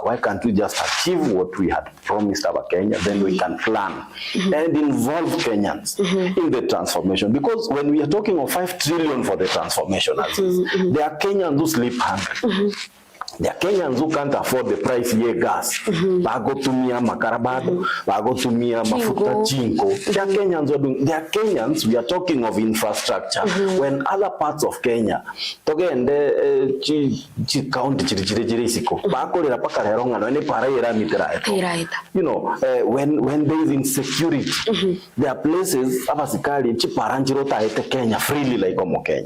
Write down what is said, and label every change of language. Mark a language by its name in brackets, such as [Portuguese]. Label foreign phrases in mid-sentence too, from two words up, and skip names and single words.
[English] Why can't we just achieve what we had promised our Kenya? Then we can plan and involve Kenyans in the transformation. Because when we are talking of 5 trillion for the transformation, there are Kenyans who sleep hungry. There are Kenyans who can't afford the price of gas. [Gusii] Bagotumia makarabado, bagotumia mafuta chinko. [English] There are Kenyans we are talking of infrastructure. When other parts of Kenya, when there is insecurity, there are places Kenya freely like Kenya.